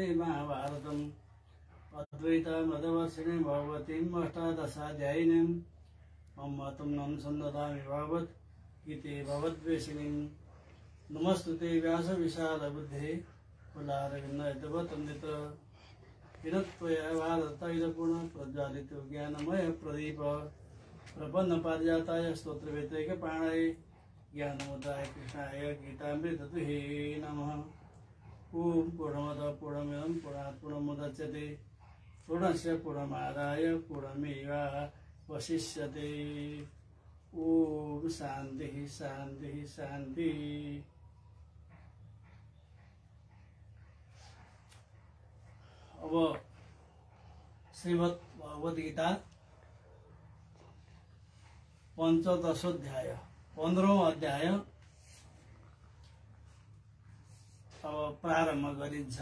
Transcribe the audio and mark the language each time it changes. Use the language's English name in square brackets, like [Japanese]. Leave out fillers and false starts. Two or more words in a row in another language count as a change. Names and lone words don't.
[Sanskrit] महाभारतम् अद्वैतामृतवर्षिणीं भगवतीम् अष्टादशाध्यायिनीम् मम सन्ददामि भगवत् गीते भगवद्वेषिणीम् नमस्तुते व्यासविशालबुद्धे कुलारविन्दवतन्दित हिरत्वया भारतैलपूर्ण प्रज्वालितो ज्ञानमय प्रदीप प्रपन्न पारिजाताय स्तोत्रवेत्रैकपाणाय ज्ञानमुद्राय कृष्णाय गीतामृततुहे नमः। ओम पूर्णमदः पूर्णमिदं पूर्णात् पूर्णमुदच्यते पूर्णस्य पूर्णमादाय पूर्णमेवावशिष्यते। ओम शान्तिः शान्तिः शान्तिः। [Nepali] अब श्रीमद् भगवद गीता पंचदशोध्याय 15औं अध्याय अब प्रारम्भ गरिन्छ।